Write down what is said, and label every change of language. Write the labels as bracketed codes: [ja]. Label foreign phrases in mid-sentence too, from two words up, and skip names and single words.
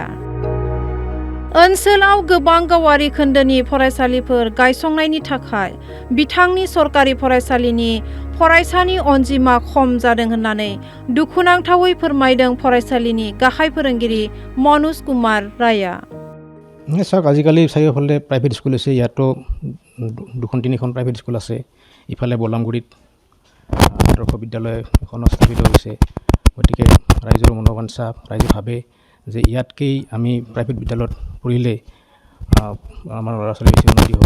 [brx] ओनसोलाव गोबां गावारि खोन्दोनि फरायसालिफोर गायसंनायनि थाखाय बिथांनि सरकारि फरायसालिनि फरायसानि अनजिमा खम जादों होननानै दुखुनांथावै फोरमायदों फरायसालिनि गाहाय फोरोंगिरि मनोज कुमार रायआ। [as] চাওক আজিকালি চাৰিওফালে [en] private school [as] আছে। ইয়াতো দুখন তিনিখন [en] private school [as] আছে। ইফালে বলামগুৰিত আদৰ্শ বিদ্যালয় এখন স্থাপিত হৈছে। গতিকে ৰাইজৰ মনোবাঞ্ছা, ৰাইজে ভাবে যে ইয়াতকেই আমি প্ৰাইভেট বিদ্যালয়ত পঢ়িলে আমাৰ ল'ৰা ছোৱালীৰ বেছি উন্নতি হ'ব।